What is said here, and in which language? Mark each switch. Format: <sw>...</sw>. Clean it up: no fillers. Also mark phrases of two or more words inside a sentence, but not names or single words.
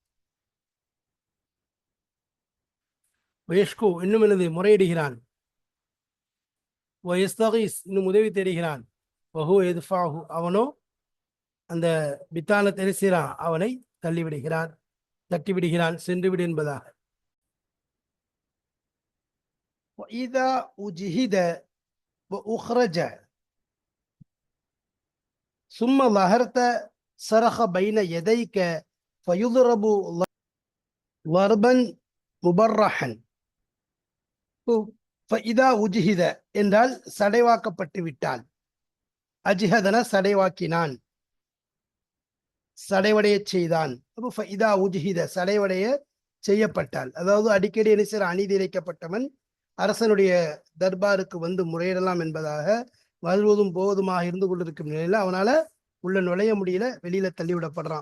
<ta>வயஷ்கு இன்னும் எனது முறையிடுகிறான், வயஸ்தகீஸ் இன்னும் உதவி தேடுகிறான்,</ta> <ar>وهو يدفعه</ar> <ta>அவனோ அந்த பித்தானத்தை என்ன செய்கிறான், அவனை தள்ளிவிடுகிறான், தட்டிவிடுகிறான், சென்றுவிடு என்பதாக.</ta> <ar>وَإِذَا أُجْهِدَ وَأُخْرَجَ ثُمَّ ظَهَرْتَ صَرَخَ بَيْنَ يَدَيْكَ فَيُضْرَبُ ضَرْبًا مُبَرَّحًا. فَإِذَا أُجْهِدَ</ar> <ta>என்றால் சடைவாக்கப்பட்டு விட்டால், அஜ்ஹதன சடைவாக்கினான், சடைவடைய செய்தான். அப்போ</ta> <ar>فإذا أجهد</ar> <ta>சடைவடைய செய்யப்பட்டால், அதாவது அடிக்கடி என்ன செய்ற, அநீதி இழைக்கப்பட்டவன் அரசனுடைய தர்பாருக்கு வந்து முறையிடலாம் என்பதாக வருவதும் போவதுமாக இருந்து கொண்டிருக்கும் நிலையில அவனால உள்ள நுழைய முடியல, வெளியில தள்ளிவிடப்படுறான்.</ta>